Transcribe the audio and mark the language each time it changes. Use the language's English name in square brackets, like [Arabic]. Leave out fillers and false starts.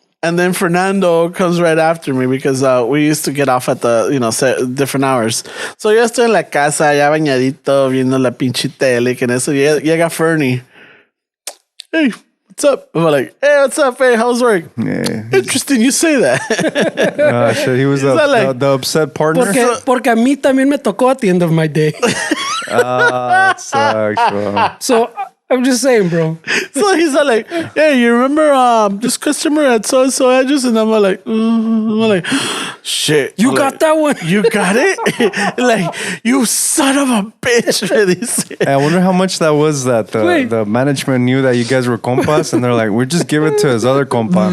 [English] And then Fernando comes right after me because we used to get off at the, different hours. [Spanish] So yo estoy en la casa, ya bañadito, viendo la pinche tele, que en eso llega Fernie. [English] Hey, what's up? I'm like, hey, what's up? Hey, how's work? Yeah. Interesting you say that. Shit, he was the upset partner. [Spanish] Porque a mí también me tocó [English] at the end of my day. That sucks, bro. So I'm just saying, bro. So he's like, hey, you remember this customer at so-and-so address? And I'm like, shit. You got that one? You got it? Like, you son of a bitch. I wonder how much that was that the management knew that you guys were compas and they're like, we'll just give it to his other compa.